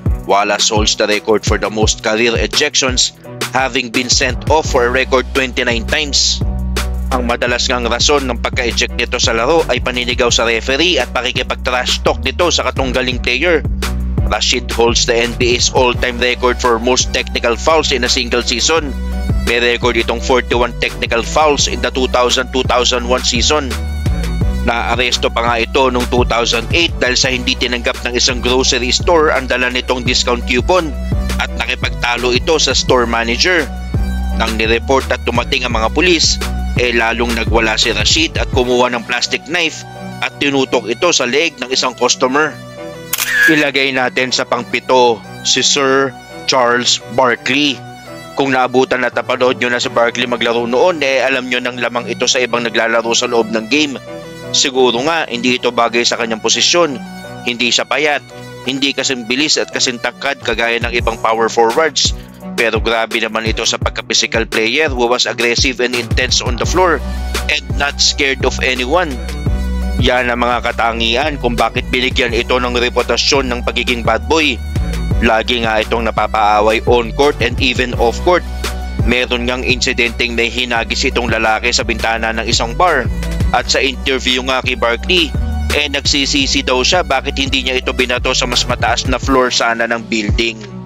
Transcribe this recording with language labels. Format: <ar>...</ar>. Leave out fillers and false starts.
<en>Wallace holds the record for the most career ejections, having been sent off for a record 29 times.</en> <tl>Ang madalas ngang rason ng pagka-eject nito sa laro ay paninigaw sa referee at pakikipag-trash talk nito sa katunggaling player.</tl> <en>Rasheed holds the NBA's all-time record for most technical fouls in a single season.</en> <tl>May record itong 41 technical fouls</tl> <en>in the 2000-2001 season.</en> <tl>Naaresto pa nga ito noong 2008 dahil sa hindi tinanggap ng isang grocery store ang dala nitong discount coupon at nakipagtalo ito sa store manager. Nang nireport at dumating ang mga pulis, lalong nagwala si Rasheed at kumuha ng plastic knife at tinutok ito sa leeg ng isang customer. Ilagay natin sa pang-7 si Sir Charles Barkley. Kung naabutan at napanood nyo na si Barkley maglaro noon, alam nyo nang lamang ito sa ibang naglalaro sa loob ng game. Siguro nga hindi ito bagay sa kanyang posisyon. Hindi siya payat, hindi kasing bilis at kasing tangkad kagaya ng ibang power forwards. Pero grabe naman ito sa pagka-physical</tl> <en>player who was aggressive and intense on the floor and not scared of anyone.</en> <tl>Yan ang mga katangian kung bakit binigyan ito ng reputasyon ng pagiging bad boy. Lagi nga itong napapaaway</tl> <en>on-court and even off-court.</en> <tl>Meron ngang insidenteng may hinagis itong lalaki sa bintana ng isang bar. At sa interview nga kay Barkley, nagsisisi daw siya bakit hindi niya ito binato sa mas mataas na floor sana ng building.</tl>